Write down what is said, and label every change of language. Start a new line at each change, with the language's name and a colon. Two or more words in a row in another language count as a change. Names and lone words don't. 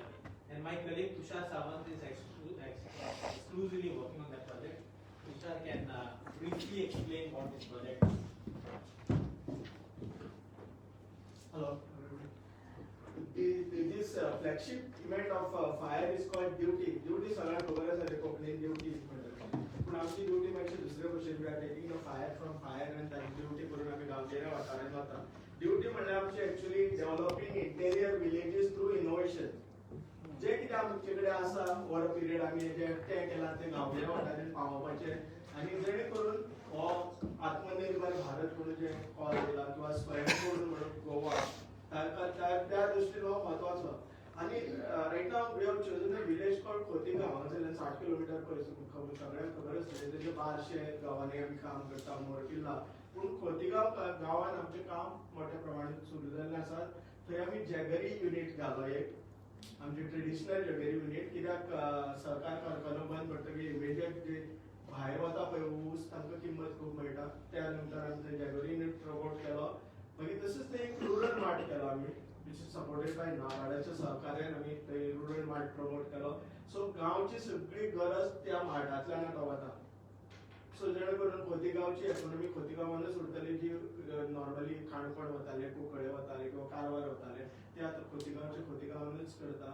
English: And my colleague Tushar Sawant is exclusively working on that project. Tushar can briefly explain what this project is. Hello. This flagship event of FIRE is called Duty.
Konkani: Duty सगळ्यांना खबर आसा कोंकणीन ड्युटी म्हणटा. पूण आमची ड्युटी मातशी दुसरे भशेन
English: we are taking the fire from FIRE and
Konkani: ताची ड्युटी करून आमी गांवगिऱ्या वाठारांत वता. ड्युटी म्हणल्यार आमची
English: actually developing interior villages through innovation.
Konkani: जे कितें आमचे कडेन आसा
English: over a period
Konkani: आमी जे एकठांय केलां ते गांवगिऱ्या वाठारांत पावोवपाचें आनी जेणे करून हो आत्मनिर्भर भारत म्हणून जे कॉल दिला किंवा स्वयंपूर्ण म्हणून गोवा त्या दृष्टीन हो महत्वाचो. आनी
English: right now we have chosen a village called
Konkani: खोतिगांव हांगासरल्यान 60 किलोमीटर पयस सगळ्यांक खबर आसतलें तेजे बारशे गांवांनी आमी काम करता मोरकिल्ला. पूण खोतिगांव गांवांत आमचें काम मोठ्या प्रमाणांत सुरू जाल्लें आसा. थंय आमी
English: jaggery unit
Konkani: घालो एक आमचे
English: traditional jaggery unit.
Konkani: कित्याक सहकार कारखानो बंद पडटकीर इमिडिएट जे भायर वता पळय ऊस तांकां किंमत खूब मेळटा. त्या नंतर आमी थंय
English: jaggery unit
Konkani: रोबोट केलो. मागीर तसोच ते एक
English: rural mart
Konkani: केलो आमी
English: which is supported by
Konkani: नाबार्डाच्या सहकार्यान आमी थंय
English: rural mart promote
Konkani: केलो. सो गांवची सगळी गरज त्या मार्टांतल्यान आतां वता. सो जेणे करून खोतीगांवची इकॉनॉमी खोतीगांवानूच उरतली, जी नॉर्मली काणकोण वताले, कुंकळे वताले किंवा कारवार वताले, ते आतां खोतीगांवानूच करता.